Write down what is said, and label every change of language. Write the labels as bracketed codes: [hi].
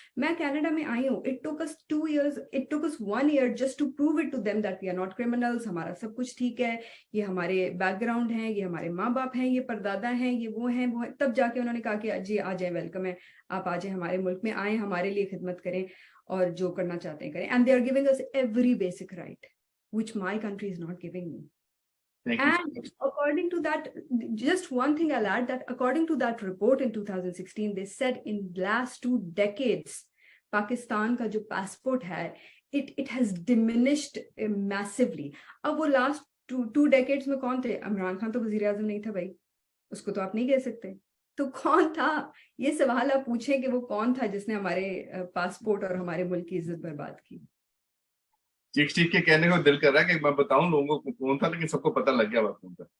[hi] मैं कनाडा में आई हूँ, [en] it took us 2 years, it took us 1 year just to prove it to them that we are not criminals, [hi] हमारा सब कुछ ठीक है, ये हमारे बैकग्राउंड है, ये हमारे माँ बाप हैं, ये परदादा हैं, ये वो हैं वो हैं। तब जाके उन्होंने कहा कि जी आ जाए, वेलकम है, आप आ जाए हमारे मुल्क में, आए हमारे लिए खिदमत करें और जो करना चाहते हैं करें। [en] And they are giving us every basic right which my country is not giving me. Thank you so And much. according to that, just one thing I'll add, that according to that report in 2016, they said in last 2 decades, Pakistan [hi] का जो [en] passport [hi] है, [en] it has diminished massively. [hi] अब वो last two decades में कौन थे? इमरान खान तो वजीर आजम नहीं था भाई, उसको तो आप नहीं कह सकते। तो कौन था? ये सवाल आप पूछें कि वो कौन था जिसने हमारे पासपोर्ट और हमारे मुल्क की इज्जत बर्बाद की। चीख के कहने को दिल कर रहा है कि मैं बताऊं लोगों को कौन था, लेकिन सबको पता लग गया कौन था।